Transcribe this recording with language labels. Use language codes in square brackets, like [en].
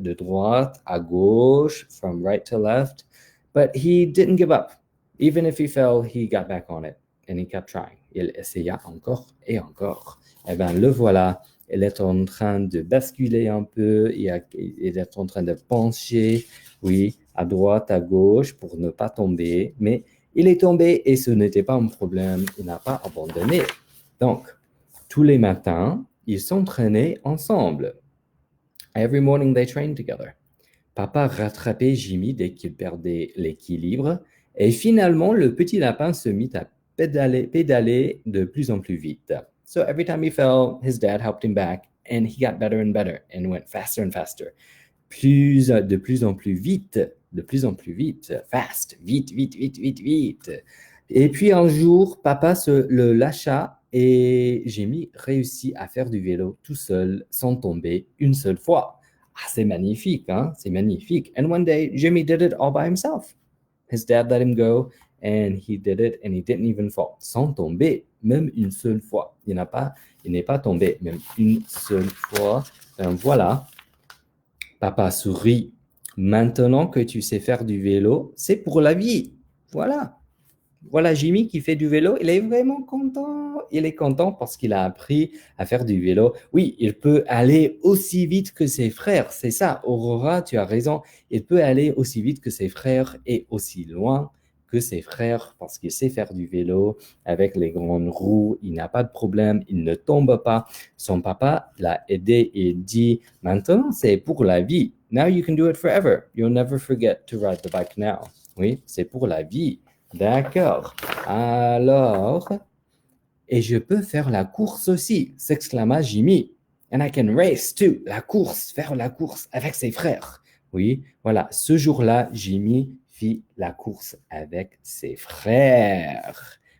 [fr] De droite à gauche, [en] from right to left. But he didn't give up. Even if he fell, he got back on it and he kept trying. [fr] Il essaya encore et encore. Eh bien, le voilà. Il est en train de basculer un peu. Il est en train de pencher, oui, à droite, à gauche pour ne pas tomber. Mais il est tombé et ce n'était pas un problème. Il n'a pas abandonné. Donc, tous les matins, ils s'entraînaient ensemble. [en] Every morning they trained together. [fr] Papa rattrapait Jimmy dès qu'il perdait l'équilibre. Et finalement, le petit lapin se mit à pédaler de plus en plus vite. [en] So every time he fell, his dad helped him back, and he got better and better, and went faster and faster. [fr] De plus en plus vite, de plus en plus vite, fast, vite, vite, vite, vite, vite. Et puis un jour, papa le lâcha et Jimmy réussit à faire du vélo tout seul, sans tomber une seule fois. Ah, c'est magnifique, hein? C'est magnifique. [en] And one day, Jimmy did it all by himself. His dad let him go, and he did it, and he didn't even fall, [fr] sans tomber, même une seule fois. Il n'est pas tombé, même une seule fois. Ben voilà, papa sourit. Maintenant que tu sais faire du vélo, c'est pour la vie. Voilà. Voilà Jimmy qui fait du vélo. Il est vraiment content. Il est content parce qu'il a appris à faire du vélo. Oui, il peut aller aussi vite que ses frères. C'est ça, Aurora, tu as raison. Il peut aller aussi vite que ses frères et aussi loin que ses frères parce qu'il sait faire du vélo avec les grandes roues. Il n'a pas de problème. Il ne tombe pas. Son papa l'a aidé et dit, maintenant, c'est pour la vie. [en] Now you can do it forever. You'll never forget to ride the bike now. [fr] Oui, c'est pour la vie. D'accord. Alors, et je peux faire la course aussi, s'exclama Jimmy. [en] And I can race too. [fr] La course, faire la course avec ses frères. Oui, voilà. Ce jour-là, Jimmy fit la course avec ses frères.